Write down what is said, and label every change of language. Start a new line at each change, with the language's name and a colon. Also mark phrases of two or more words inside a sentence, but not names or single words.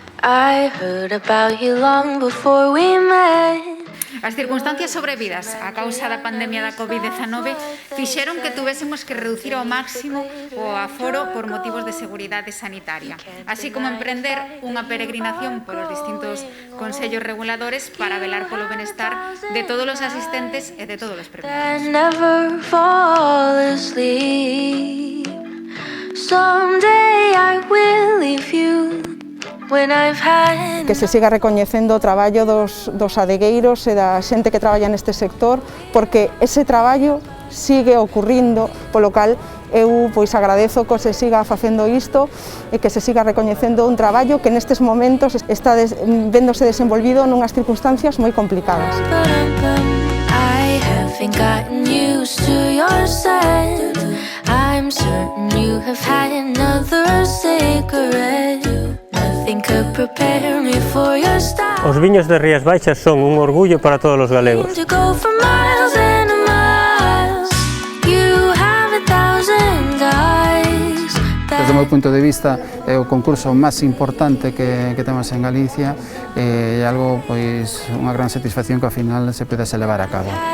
English: I heard about you long before we met.
Galician: As circunstancias sobrevidas a causa da pandemia da COVID-19 fixeron que tuvésemos que reducir ao máximo o aforo por motivos de seguridade sanitaria, así como emprender unha peregrinación polos distintos consellos reguladores para velar polo benestar de todos os asistentes e de todos os premiados.
English: Never fall asleep. Someday I will leave you.
Galician: Que se siga recoñecendo o traballo dos adegueiros e da xente que traballa neste sector, porque ese traballo sigue ocurrindo, polo cal eu agradezo que se siga facendo isto e que se siga recoñecendo un traballo que nestes momentos está vendose desenvolvido nunhas circunstancias moi complicadas.
English: I'm certain you have had another cigarette. Nothing could prepare me for your style.
Galician: Os viños de Rías Baixas son un orgullo para todos os galegos. Desde o meu punto de vista é o concurso máis importante que temos en Galicia e é algo, unha gran satisfacción que ao final se pudese levar a cabo.